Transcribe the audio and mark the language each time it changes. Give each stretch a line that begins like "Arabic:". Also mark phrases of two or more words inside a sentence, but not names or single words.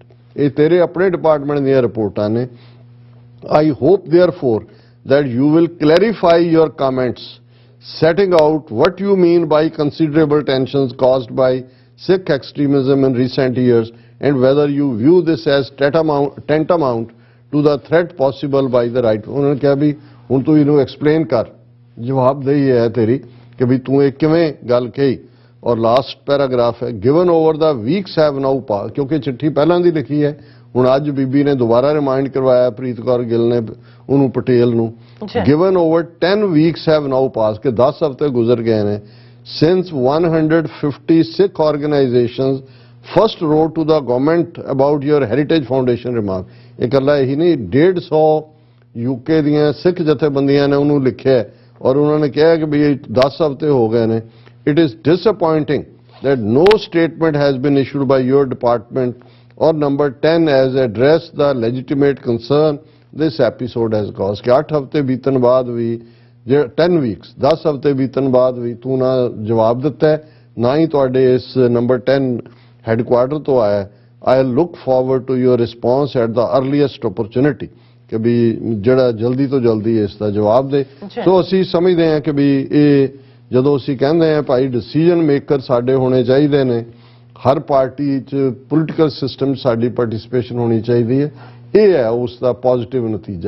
Punjabi: ਇਹ ਤੇਰੇ ਆਪਣੇ ਡਿਪਾਰਟਮੈਂਟ ਦੀਆਂ ਰਿਪੋਰਟਾਂ ਨੇ।
English: I hope therefore that you will clarify your comments, setting out what you mean by considerable tensions caused by Sikh extremism in recent years and whether you view this as tantamount to the threat possible by the right.
Punjabi: ਉਹਨਾਂ ਨੇ ਕਿਹਾ ਵੀ ਹੁਣ ਤੂੰ ਇਹਨੂੰ ਐਕਸਪਲੇਨ ਕਰ, ਜਵਾਬਦੇਹੀ ਹੈ ਤੇਰੀ ਕਿ ਵੀ ਤੂੰ ਇਹ ਕਿਵੇਂ ਗੱਲ ਕਹੀ। ਔਰ
English: last paragraph
Punjabi: ਹੈ,
English: given over the weeks have now passed,
Punjabi: ਕਿਉਂਕਿ ਚਿੱਠੀ ਪਹਿਲਾਂ ਦੀ ਲਿਖੀ ਹੈ, ਹੁਣ ਅੱਜ ਬੀਬੀ ਨੇ ਦੁਬਾਰਾ ਰਿਮਾਈਂਡ ਕਰਵਾਇਆ ਪ੍ਰੀਤ ਕੌਰ ਗਿੱਲ ਨੇ ਉਹਨੂੰ ਪਟੇਲ ਨੂੰ।
English: given over 10 weeks have now passed,
Punjabi: ਕਿ 10 ਹਫ਼ਤੇ ਗੁਜ਼ਰ ਗਏ ਨੇ
English: since 150 Sikh organizations first wrote to the government about your heritage foundation remark.
Punjabi: ਇਹ ਇਕੱਲਾ ਇਹੀ ਨਹੀਂ, 150 UK ਦੀਆਂ ਸਿੱਖ ਜਥੇਬੰਦੀਆਂ ਨੇ ਉਹਨੂੰ ਲਿਖਿਆ ਔਰ ਉਹਨਾਂ ਨੇ ਕਿਹਾ ਕਿ ਵੀ 10 ਹਫ਼ਤੇ ਹੋ ਗਏ ਨੇ।
English: It is disappointing that no statement has been issued by your department or number 10 has addressed the legitimate concern this episode has caused.
Punjabi: कि 8 ਹਫ਼ਤੇ ਬੀਤਣ ਬਾਅਦ ਵੀ 10 weeks 10 ਹਫ਼ਤੇ ਬੀਤਣ ਬਾਅਦ ਵੀ ਤੂੰ ਨਾ ਜਵਾਬ ਦਿੱਤਾ ਹੈ, ਨਾ ਹੀ ਤੁਹਾਡੇ ਇਸ ਨੰਬਰ 10 ਹੈੱਡਕੁਆਰਟਰ ਤੋਂ ਆਇਆ।
English: I look forward to your response at the earliest opportunity,
Punjabi: ਕਿ ਵੀ ਜਿਹੜਾ ਜਲਦੀ ਤੋਂ ਜਲਦੀ ਇਸ ਦਾ ਜਵਾਬ ਦੇ। ਸੋ ਅਸੀਂ ਸਮਝਦੇ ਹਾਂ ਕਿ ਵੀ ਇਹ ਜਦੋਂ ਅਸੀਂ ਕਹਿੰਦੇ ਹਾਂ ਭਾਈ
English: decision maker
Punjabi: ਸਾਡੇ ਹੋਣੇ ਚਾਹੀਦੇ ਨੇ, ਹਰ ਪਾਰਟੀ 'ਚ
English: political system
Punjabi: ਸਾਡੀ ਪਾਰਟਿਸਿਪੇਸ਼ਨ ਹੋਣੀ ਚਾਹੀਦੀ ਹੈ, ਇਹ ਹੈ ਉਸ ਦਾ ਪੋਜ਼ਿਟਿਵ ਨਤੀਜਾ।